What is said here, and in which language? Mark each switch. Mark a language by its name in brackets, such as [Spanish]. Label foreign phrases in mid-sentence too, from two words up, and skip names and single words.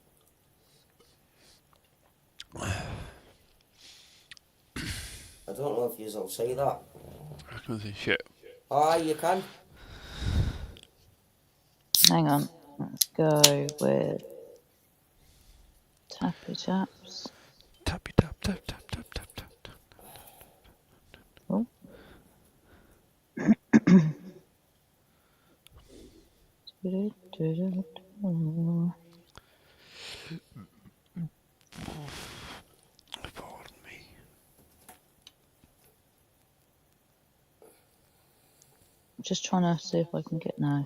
[English] I don't know if you'll see that. I can see shit. Ah, you can. Hang on. Let's go with Tappy Taps. Tappy tap tap tap tap tap tap tap. Oh. Pardon me. I'm just trying to see if I can get now.